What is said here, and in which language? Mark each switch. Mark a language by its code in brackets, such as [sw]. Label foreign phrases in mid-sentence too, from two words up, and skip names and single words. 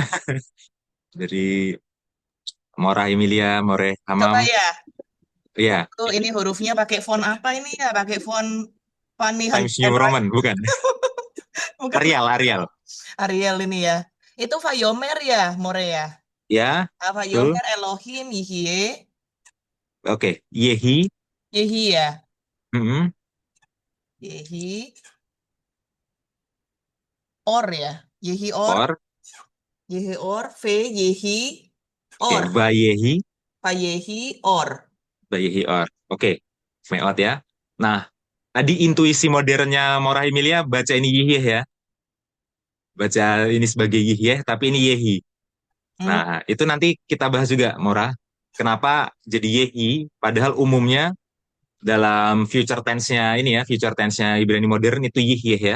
[id] Dari Morah Emilia, More Coba Hamam. ya. Iya, Tuh ini hurufnya pakai font apa ini ya? Pakai font Fanny Times New Handwriting. Roman, bukan. Bukan Arial, Arial. Ariel ini ya. Itu Vayomer ya, More ya. Ya, Ah, betul. [he] ויאמר אלוהים יהיה. [id] Oke, Yehi. Yehi ya. Mm-mm. [he] יהי אור ya. יהי אור. [id] Or. [he] יהי אור. ו יהי [id] Oke, Or. Vayehi. [he] פיהי אור. ויהי אור. [id] Oke, Meot ya. Nah, tadi intuisi modernnya Morah Emilia baca ini Yihyeh ya. Baca ini sebagai Yihyeh, tapi ini Yehi. Hmm. Nah, itu nanti kita bahas juga, Morah. Kenapa jadi Yehi, padahal umumnya dalam [en] future tense- [id] nya ini ya, [en] future tense- [id] nya Ibrani modern itu Yihyeh ya.